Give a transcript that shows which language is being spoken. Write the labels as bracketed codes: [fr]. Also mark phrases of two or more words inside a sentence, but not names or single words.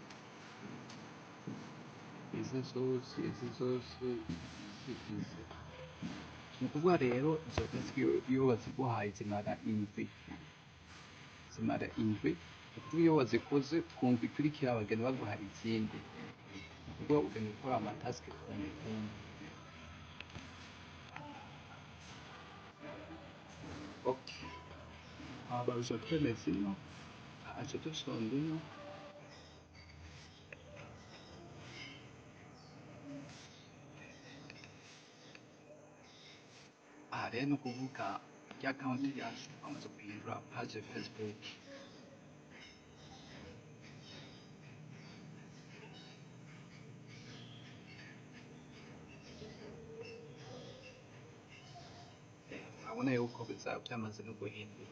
[rw] izi zose ni ukuvuga rero izo taske iyo baziguhaye zimara indwi kuko iyo wazikoze kumva ikurikira bagenda baguha izindi kuko ugenda ukora amataske kumva Ok. [fr] Bah, je fais mes films. Je te sonde. [rw] Rero ni ukuvuga ya account yacu bamaze guhindura page Facebook. Urabona yuko bizaba byamaze no guhindura.